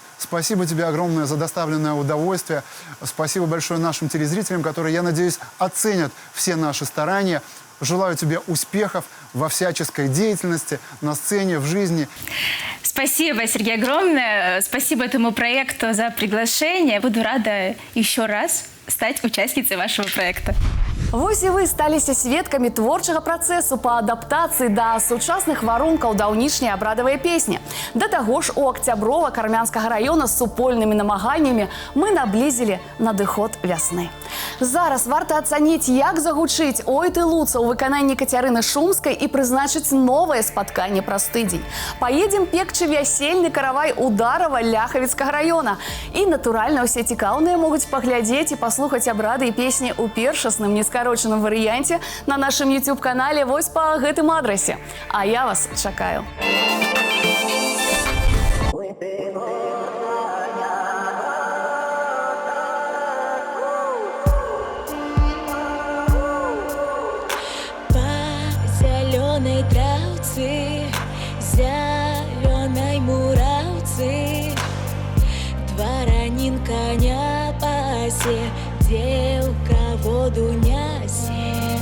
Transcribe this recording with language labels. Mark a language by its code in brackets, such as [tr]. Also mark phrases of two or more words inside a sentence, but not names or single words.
[ru] Спасибо тебе огромное за доставленное удовольствие. Спасибо большое нашим телезрителям, которые, я надеюсь, оценят все наши старания. Желаю тебе успехов во всяческой деятельности, на сцене, в жизни. Спасибо, Сергей, огромное. Спасибо этому проекту за приглашение. Буду рада еще раз стать участницей вашего проекта. [be] Вось і ви сталіся сведкамі творчага працэсу па адаптацыі да сучасных варункаў даўнішняй абрадавай песні. Да таго ж у Октяброва Кармянскага раёна з супольнымі намаганнямі мы наблізілі надыход вясны. Зараз варта ацаніць, як загучыць «Ой ты, Луца» ў выкананні Кацярыны Шумскай і прызначыць новае спатканне праз тыдзень. Паедзем пекчы вясельны каравай Ударова Ляхавіцкага раёна. І, натуральна, усе цікаўныя могуць паглядзець і паслухаць абрады і песні ў першасным нескарочаным варыянце на нашым YouTube-канале вось па гэтым адрасе. А я вас чакаю. [ru] Зеленой травцы, зеленой муравцы, дворянин коня пасе, девка воду нясе.